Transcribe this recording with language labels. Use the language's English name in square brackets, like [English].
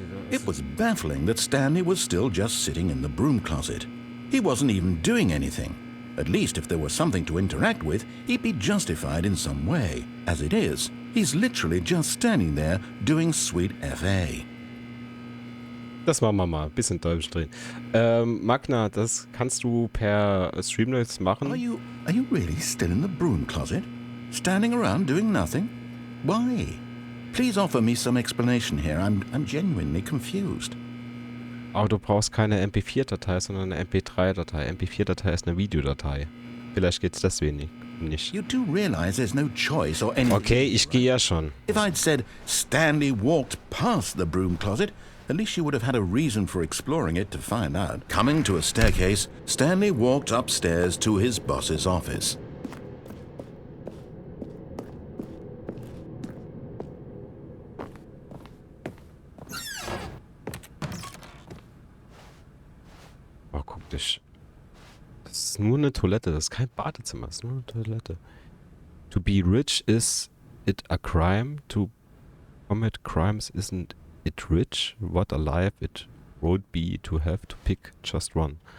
[English] It was baffling that Stanley was still just sitting in the broom closet. He wasn't even doing anything. At least if there was something to interact with, he'd be justified in some way. As it is, he's literally just standing there doing sweet FA. [German] Das machen wir mal. Bisschen Däumchen drehen. Magna, das kannst du per Streamlabs machen. [English] Are you really still in the broom closet? Standing around doing nothing? Why? Please offer me some explanation here. I'm genuinely confused. [German] Aber du brauchst keine MP4-Datei, sondern eine MP3-Datei. MP4-Datei ist eine Videodatei. Vielleicht geht's deswegen nicht. [English] You do realize there's no choice or any... [German] Okay, ich gehe ja schon. [English] If I'd said Stanley walked past the broom closet, at least you would have had a reason for exploring it to find out. Coming to a staircase, Stanley walked upstairs to his boss's office. [German] Oh, guck dich. Das ist nur eine Toilette, das ist kein Badezimmer, das ist nur eine Toilette. [English] To be rich is it a crime? To commit crimes isn't it rich? What a life it would be to have to pick just one.